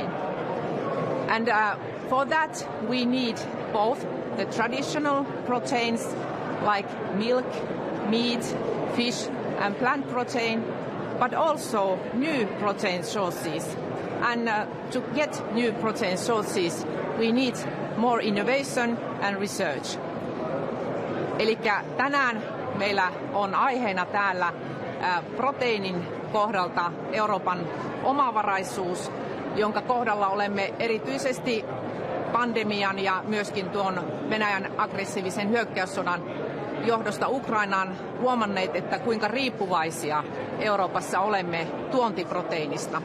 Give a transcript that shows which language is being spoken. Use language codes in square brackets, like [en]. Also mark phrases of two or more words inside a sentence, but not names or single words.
[en] And for that we need both the traditional proteins like milk, meat, fish and plant protein, but also new protein sources And to get new protein sources, we need more innovation and research. [fi] Eli tänään meillä on aiheena täällä proteiinin kohdalta Euroopan omavaraisuus, jonka kohdalla olemme erityisesti pandemian ja myöskin tuon Venäjän aggressiivisen hyökkäyssodan johdosta Ukrainaan huomanneet, että kuinka riippuvaisia Euroopassa olemme tuontiproteiinista.